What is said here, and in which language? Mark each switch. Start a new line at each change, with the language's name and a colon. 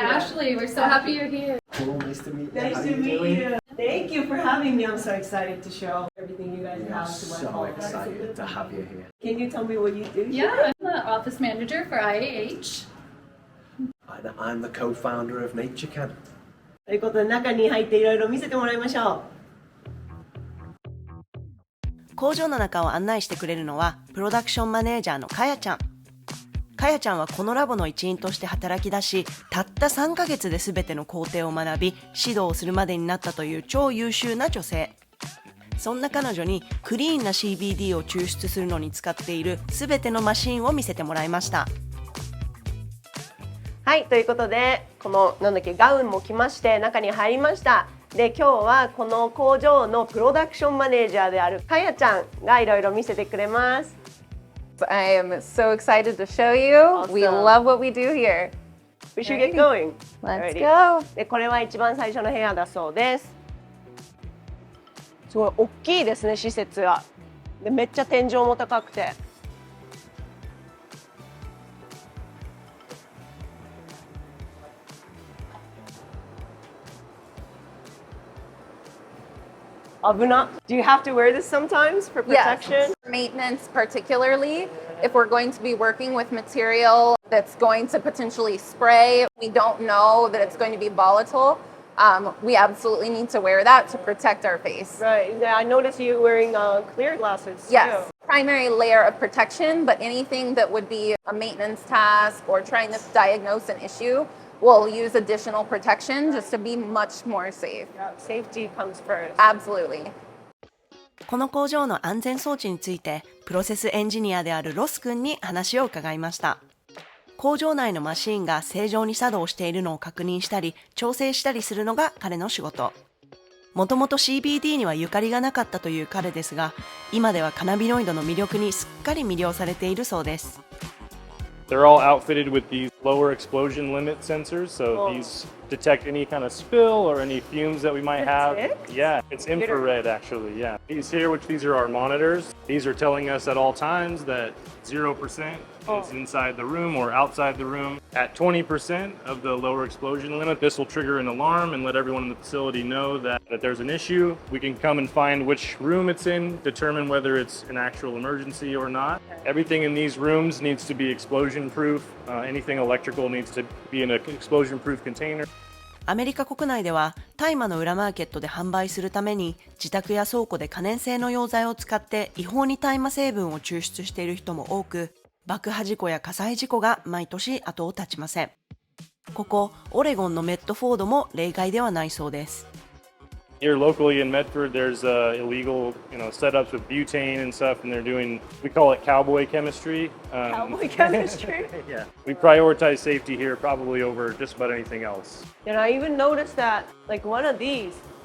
English: Ashley, we're so happy you're here. Cool, nice to meet you. Nice to meet you. Thank you for having me. I'm so excited to show everything you guys have to my So home. excited to have you here. Can you tell me what you do? Yeah, I'm the office manager for IAH. And I'm the co-founder of Naturecan.
Japanese: ということで中に入っていろいろ見せてもらいましょう。工場の中を案内してくれるのはプロダクションマネージャーのかやちゃん。かやちゃんはこのラボの一員として働き出し、たった3ヶ月で全ての工程を学び、指導をするまでになったという超優秀な女性。そんな彼女にクリーンな CBD を抽出するのに使っている全てのマシンを見せてもらいました。はい、ということで、このガウンも着まして中に入りました。で、今日はこの工場のプロダクションマネージャーであるかやちゃんがいろいろ見せてくれます。
English: I am so excited to show you. Awesome. We love what we do here. We should get going. Let's Alrighty. go.
Japanese: で、これは一番最初の部屋だそうです。すごい大きいですね、施設が。で、めっちゃ天井も高くて。危な。
English: Do you have to wear this sometimes for protection? Yes. Maintenance, particularly if we're going to be working with material that's going to potentially spray, we don't know that it's going to be volatile. We absolutely need to wear that to protect our face. Right. Yeah, I noticed you wearing clear glasses. Yes. Too. Primary layer of protection, but anything that would be a maintenance task or trying to diagnose an issue, we'll use additional protection just to be much more safe. Yeah, safety comes first. Absolutely.
Japanese: この工場の安全装置についてプロセスエンジニアであるロス君に話を伺いました。工場内のマシーンが正常に作動しているのを確認したり調整したりするのが彼の仕事。もともと CBD にはゆかりがなかったという彼ですが、今ではカナビノイドの魅力にすっかり魅了されているそうです。
English: They're all outfitted with these lower explosion limit sensors, so these detect any kind of spill or any fumes that we might have. Yeah, it's infrared actually, yeah. These here, these are our monitors. These are telling us at all times that 0% is inside the room or outside the room. At 20% of the lower explosion limit, this will trigger an alarm and let everyone in the facility know that there's an issue. We can come and find which room it's in, determine whether it's an actual emergency or not. Everything in these rooms needs to be explosion proof. Anything electrical needs to be in an explosion proof container.
Japanese: アメリカ国内では大麻の裏マーケットで販売するために自宅や倉庫で可燃性の溶剤を使って違法に大麻成分を抽出している人も多く、爆破事故や火災事故が毎年後を絶ちません。ここオレゴンのメッドフォードも例外ではないそうです。
English: Here locally in Medford, there's illegal, setups with butane and stuff, and they're doing, we call it cowboy chemistry. Cowboy chemistry? Yeah. We prioritize safety here probably over just about anything else. And I even noticed that, like one of these,